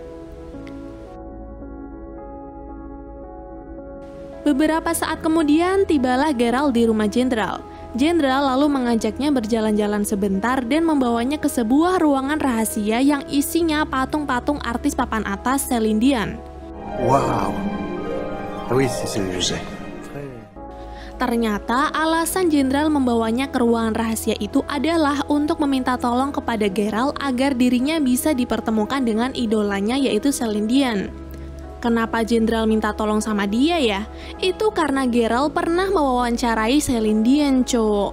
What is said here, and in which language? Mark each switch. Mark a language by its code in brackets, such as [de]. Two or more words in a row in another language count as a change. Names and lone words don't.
[id] Beberapa saat kemudian, tibalah Geralt di rumah Jenderal. Jenderal lalu mengajaknya berjalan-jalan sebentar dan membawanya ke sebuah ruangan rahasia yang isinya patung-patung artis papan atas Celine Dion. [fr] Wow. Oui, c'est ce que je sais. [id] Ternyata alasan Jenderal membawanya ke ruangan rahasia itu adalah untuk meminta tolong kepada Geralt agar dirinya bisa dipertemukan dengan idolanya yaitu Celine Dion. Kenapa Jenderal minta tolong sama dia ya? Itu karena Geralt pernah mewawancarai Celine Dion, cowok.